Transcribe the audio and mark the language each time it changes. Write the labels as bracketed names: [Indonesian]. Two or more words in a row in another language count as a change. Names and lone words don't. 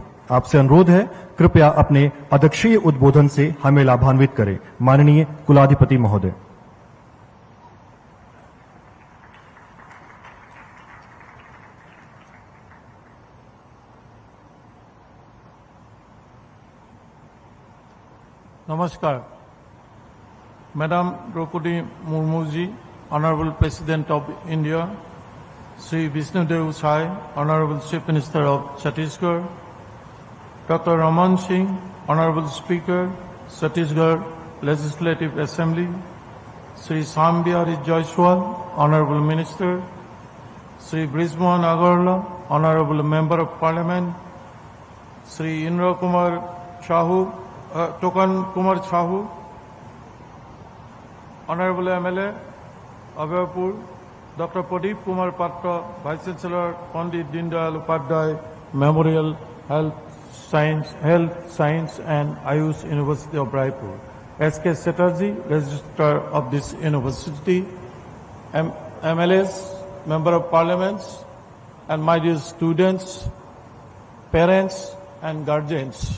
[Hindi] आपसे अनुरोध है, कृपया अपने अध्यक्षीय उद्बोधन से हमें लाभान्वित करें। माननीय कुलाधिपति महोदय। Namaskar. [English] Madam Draupadi Murmu ji, Honorable President of India, Sri Vishnudev Sai, Honorable Chief Minister of Chhattisgarh, Dr. Raman Singh, Honorable Speaker, Chhattisgarh Legislative Assembly, Sri Sambiyari Jaiswal, Honorable Minister, Sri Brijmohan Agarwala, Honorable Member of Parliament, Sri Indra Kumar Sahu, Tokan Kumar Sahu, Honorable MLA, Abhayapur, Dr. Pradeep Kumar Patra, Vice Chancellor, Pandit Dindayal Upadhyay Memorial Health Science and Ayush University of Raipur, S.K. Chatterjee, Registrar of this university, MLAs, Member of Parliaments, and my dear students, parents, and guardians.